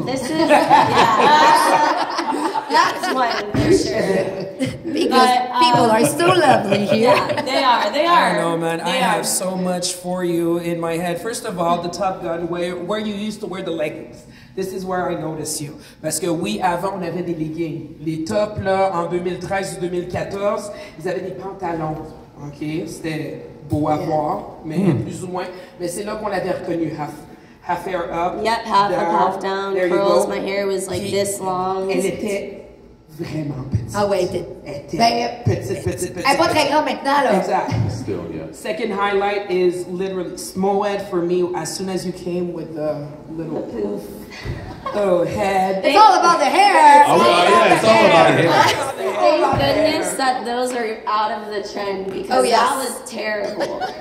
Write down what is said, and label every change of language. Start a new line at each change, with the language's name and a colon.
English: This is that's one for sure. Because people are so lovely here. Yeah, they are. I don't know, man. I have so much for you in my head. First of all, the Top Gun, where you used to wear the leggings. This is where I notice you.
French: Parce que oui, avant, on avait des leggings. Les tops, là, en 2013 ou 2014, ils avaient des pantalons. OK? C'était beau à voir, mais plus ou moins. Mais c'est là qu'on l'avait reconnu.
English: Half hair up. Yep, half up, half down. There Curls. My hair was like this long.
French: Elle était vraiment petite. Ah ouais, elle était petite. Elle est pas très grande maintenant, là.
English: Exactly. Still, yeah. Second highlight is literally Moed for me. As soon as you came with the little poof, head. It's all about the hair. Oh, yeah, it's all about hair. Thank goodness that those are out of the trend, because that was terrible.